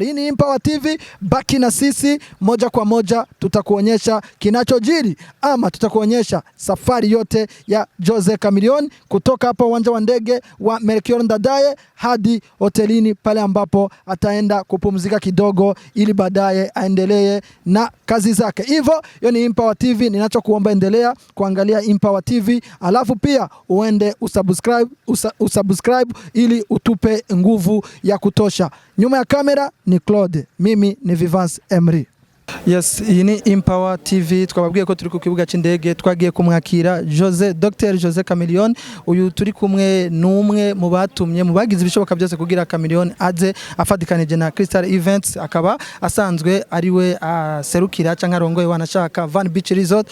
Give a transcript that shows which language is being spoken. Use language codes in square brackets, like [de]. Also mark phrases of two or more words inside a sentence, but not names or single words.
[sw] Hii ni Empower TV, baki na sisi moja kwa moja, tutakuonyesha kinachojiri ama tutakuonyesha safari yote ya Jose Chameleone kutoka hapa uwanja wa ndege wa Melchior Ndadaye hadi hotelini pale ambapo ataenda kupumzika kidogo ili baadaye aendelee na kazi zake. Hivyo hiyo ni Empower TV. Ninachokuomba endelea kuangalia Empower TV, alafu pia uende usubscribe ili utupe nguvu ya kutosha. Nyuma ya kamera ni Claude, mimi ni Vivance Emery. [rn] Yes, iyi ni Empower TV. Twababwiye ko turi ku kibuga cy'indege, twagiye kumwakira Dr. Jose Chameleone. Uyu turi kumwe numwe mu batumye mu bagize ibishoboka byose kugira Chameleone aze afadikanije na Crystal Events, akaba asanzwe ariwe serukira cyangwa arongoye wanashaka Van Beach Resort.